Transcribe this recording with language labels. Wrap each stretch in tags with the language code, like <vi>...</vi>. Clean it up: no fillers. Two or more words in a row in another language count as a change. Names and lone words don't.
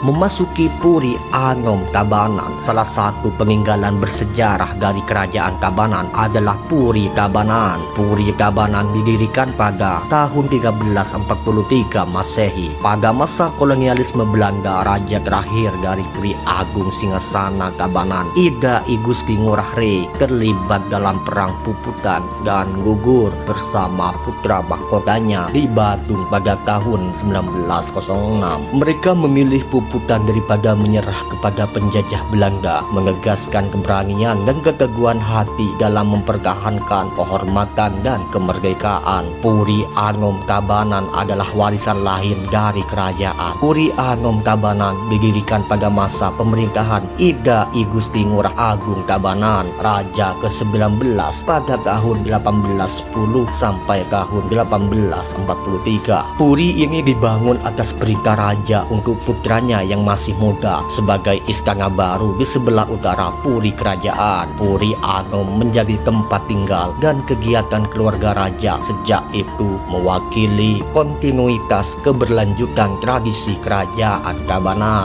<id>Memasuki Puri Anom Tabanan, salah satu peninggalan bersejarah dari kerajaan Tabanan adalah Puri Tabanan. Puri Tabanan didirikan pada tahun 1343 Masehi. Pada masa kolonialisme Belanda, raja terakhir dari Puri Agung Singgasana Singasana Tabanan. Ida I Gusti Ngurah Rei terlibat dalam perang Puputan dan gugur bersama putra mahkotanya di Batung pada tahun 1906. Mereka memilih Puputan daripada menyerah kepada penjajah Belanda, menegaskan keberanian dan keteguhan hati dalam mempertahankan kehormatan dan kemerdekaan. Puri Anom Tabanan adalah warisan lain dari kerajaan. Puri Anom Tabanan didirikan pada masa pemerintahan Ida I Gusti Ngurah Agung Tabanan, Raja ke-19 pada tahun 1810 sampai tahun 1843. Puri ini dibangun atas perintah raja untuk putranya yang masih muda sebagai istana baru di sebelah utara Puri Kerajaan. Puri Anom menjadi tempat tinggal dan kegiatan keluarga raja sejak itu, mewakili kontinuitas keberlanjutan tradisi kerajaan Tabanan.</id>